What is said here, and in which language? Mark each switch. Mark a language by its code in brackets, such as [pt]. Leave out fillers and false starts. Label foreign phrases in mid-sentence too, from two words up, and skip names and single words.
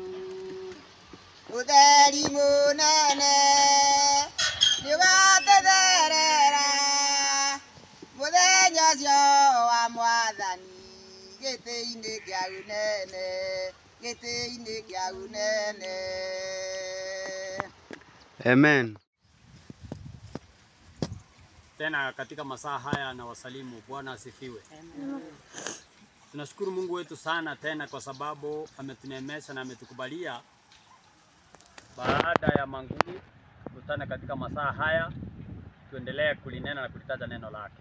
[ki] Ũtheri mũnene nĩwatũtherera mũthenya ũcio wa Mwathani, gĩtĩ-inĩ kĩa ũnene, gĩtĩ-inĩ kĩa ũnene. Amen. [sw] Tena katika masaa haya na wasalimu. Bwana asifiwe. Tunashukuru Mungu wetu sana tena kwa sababu ametunemesha na ametukubalia baada ya manguli kutana katika masaa haya tuendelee kulinena na kulitaja neno lake.